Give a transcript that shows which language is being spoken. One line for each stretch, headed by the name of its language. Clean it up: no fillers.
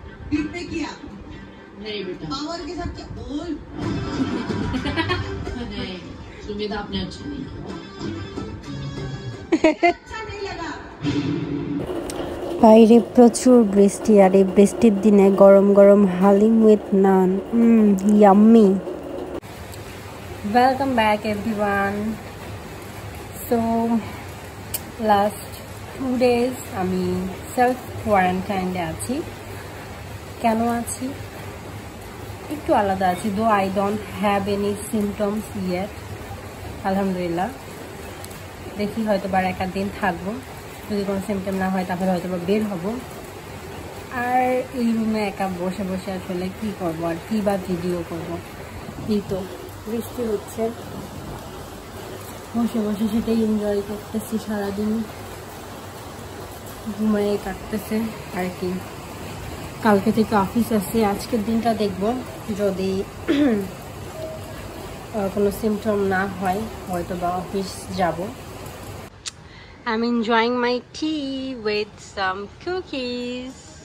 Hindi: पीछे किया नहीं बेटा, पावर के साथ क्या बोल। नहीं सुमेधा आपने अच्छा नहीं अच्छा नहीं लगा।
Bangla: বাইরে প্রচুর বৃষ্টি, আর এই বৃষ্টির দিনে গরম গরম Halim with none, yummy.
English: Welcome back everyone. So last 2 days
Bangla: আমি সেলফ কোয়ারেন্টাইনে আছি। কেন আছি? একটু আলাদা আছি,
English: Though I don't have any symptoms yet. আলহামদুলিল্লাহ।
Bangla: দেখি হয়তো বা 1 দিন থাকবো, যদি কোনো সিমটম না হয় তাহলে হয়তো বা বের হব। আর এই রুমে একা বসে বসে আসলে কী করবো, আর কী বা ভিডিও করবো। এই তো বৃষ্টি হচ্ছে, বসে বসে সেটাই এনজয় করতেছি। সারাদিন ঘুমিয়ে কাটতেছে আর কি। কালকে থেকে অফিস আছে, আজকের দিনটা দেখব, যদি কোনো সিমটম না হয় হয়তো বা অফিস যাব।
English: I'm enjoying my tea with some cookies.